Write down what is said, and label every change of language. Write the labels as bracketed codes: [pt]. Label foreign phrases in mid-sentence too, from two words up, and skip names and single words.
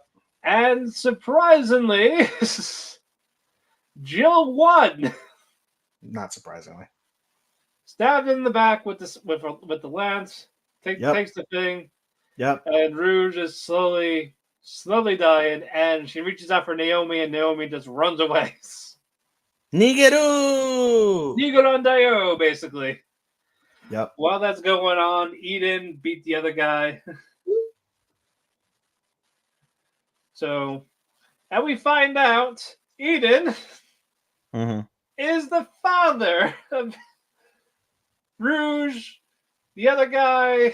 [en] And surprisingly, Jill won. Not surprisingly. Stabbed in the back with the lance. Takes the thing. Yep. And Rouge is slowly dying, and she reaches out for Naomi, and Naomi just runs away. [ja] Nigeru! Nigoran Daio, [en] basically. Yep. While that's going on, Eden beat the other guy. So, and we find out Eden is the father of Rouge, the other guy.